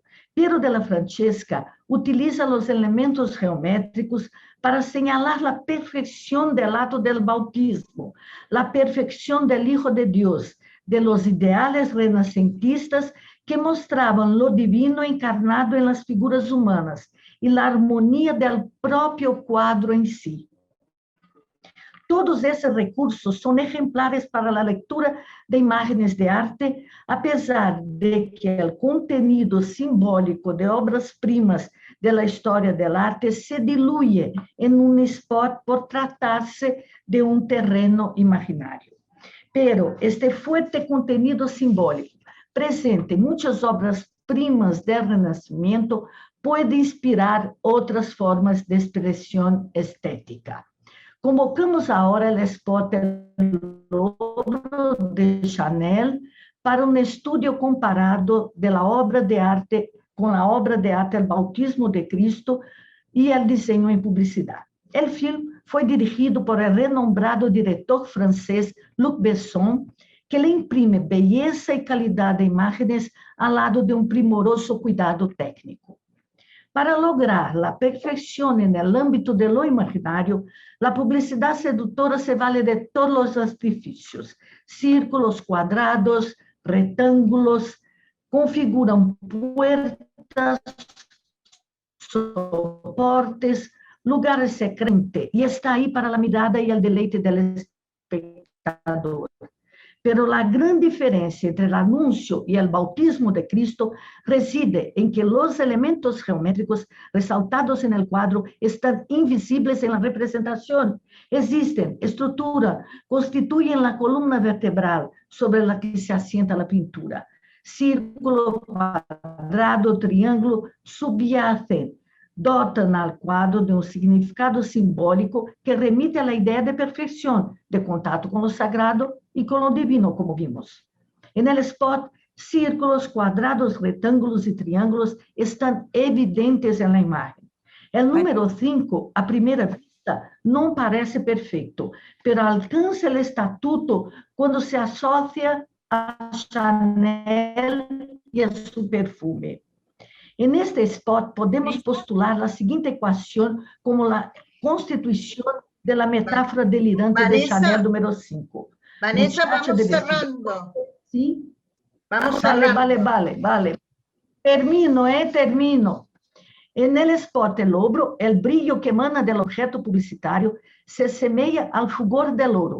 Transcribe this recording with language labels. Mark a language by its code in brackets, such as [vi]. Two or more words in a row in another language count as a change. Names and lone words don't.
[es] Piero de la Francesca utiliza los elementos geométricos para señalar la perfección del acto del bautismo, la perfección del Hijo de Dios, de los ideales renacentistas que mostraban lo divino encarnado en las figuras humanas y la armonía del propio cuadro en sí. [pt] Todos esses recursos são ejemplares para a leitura de imagens de arte, apesar de que o contenido simbólico de obras-primas da história do arte se dilui em um spot por tratar-se de um terreno imaginário. [es] Pero este fuerte contenido simbólico presente [pt] em muitas obras-primas do Renascimento pode inspirar outras formas de expressão estética. Convocamos agora o spot Louvre de Chanel para um estudo comparado da obra de arte com a obra de arte El Bautismo de Cristo e o desenho em publicidade. O filme foi dirigido por o renombrado diretor francês Luc Besson, que lhe imprime beleza e qualidade de imagens ao lado de um primoroso cuidado técnico. Para lograr a perfeição no âmbito de lo imaginário, a publicidade sedutora se vale de todos os artifícios, círculos, quadrados, retângulos, configuram [es] puertas, soportes, [pt] lugares secretos, e está aí para a mirada e o deleite do espectador. Pero a grande diferença entre o anúncio e o bautismo de Cristo reside em que os elementos geométricos ressaltados no quadro estão invisíveis na representação. Existem estrutura, constituem a coluna vertebral sobre a que se assenta a pintura. Círculo, quadrado, triângulo subyacen, dotam ao quadro de um significado simbólico que remite à ideia de perfeição, de contato com o sagrado e com o divino, como vimos. [es] En el spot, círculos, [pt] quadrados, retângulos e triângulos estão evidentes na imagem. O número 5, à primeira vista, não parece perfeito, pero alcança o estatuto quando se associa a Chanel e a seu perfume. [es] En este spot podemos postular [pt] a seguinte equação como a constituição da metáfora delirante de Chanel número 5. [es] Vanessa, vamos cerrando. ¿Sí? Vamos cerrando. Vale. Termino. En el spot El Louvre, el brillo que emana del objeto publicitario se asemeja al fulgor del oro.